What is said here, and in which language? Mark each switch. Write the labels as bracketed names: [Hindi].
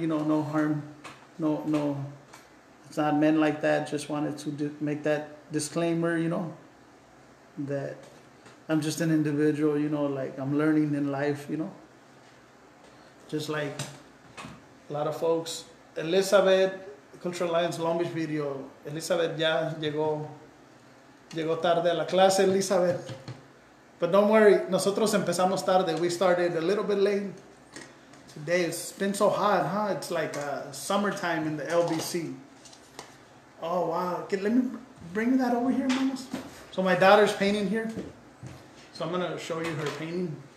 [English] You know, no harm, no. It's not meant like that. Just wanted to make that disclaimer. You know, that I'm just an individual. You know, like I'm learning in life. You know, just like a lot of folks. Elizabeth, Cultural Alliance Long Beach Video. [Spanish] Elizabeth ya llegó tarde a la clase, Elizabeth. [English] But don't worry, [Spanish] nosotros empezamos tarde. [English] We started a little bit late. Today it's been so hot, huh? It's like summertime in the LBC. Oh wow! Okay, let me bring that over here, mamas. So my daughter's painting here. So I'm gonna show you her painting.